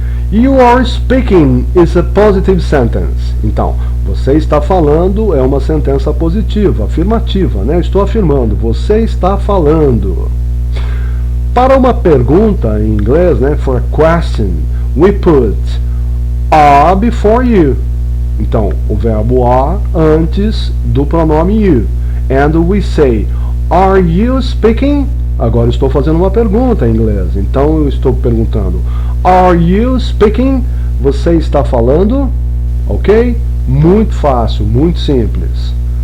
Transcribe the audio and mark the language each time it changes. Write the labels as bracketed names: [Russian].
[English] You are speaking is a positive sentence. [Portuguese] Então, você está falando é uma sentença positiva, afirmativa, né? Eu estou afirmando. Você está falando. Para uma pergunta em inglês, né, [English] for a question, we put are before you. [Portuguese] Então, o verbo are antes do pronome you. [English] And we say, are you speaking? [Portuguese] Agora estou fazendo uma pergunta em inglês. Então, eu estou perguntando, [English] are you speaking? [Portuguese] Você está falando? Ok? Muito fácil, muito simples.